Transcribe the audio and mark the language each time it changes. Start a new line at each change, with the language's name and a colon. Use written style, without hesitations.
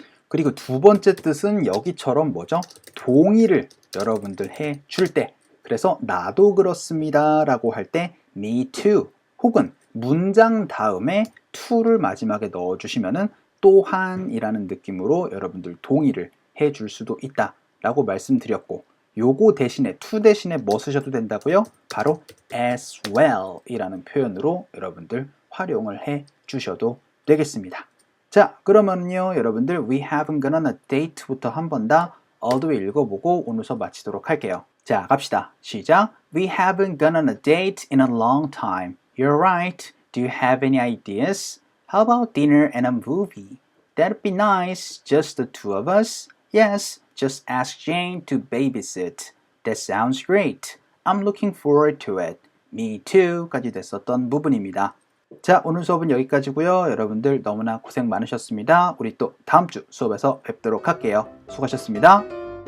Korean: 그리고 두 번째 뜻은 여기처럼 뭐죠? 동의를 여러분들 해 줄 때 그래서 나도 그렇습니다 라고 할 때 me too 혹은 문장 다음에 to를 마지막에 넣어 주시면은 또한 이라는 느낌으로 여러분들 동의를 해 줄 수도 있다 라고 말씀드렸고 요거 대신에 to 대신에 뭐 쓰셔도 된다고요? 바로 as well 이라는 표현으로 여러분들 활용을 해 주셔도 되겠습니다. 자 그러면요 여러분들
English: we haven't gone on a date
Korean: 부터 한 번 다
English: all the way
Korean: 읽어보고 오늘 수업 마치도록 할게요. 자 갑시다. 시작.
English: We haven't gone on a date in a long time. You're right. Do you have any ideas? How about dinner and a movie? That'd be nice. Just the two of us? Yes. Just ask Jane to babysit. That sounds great. I'm looking forward to it. Me too.
Korean: 까지 됐었던 부분입니다. 자, 오늘 수업은 여기까지고요. 여러분들 너무나 고생 많으셨습니다. 우리 또 다음 주 수업에서 뵙도록 할게요. 수고하셨습니다.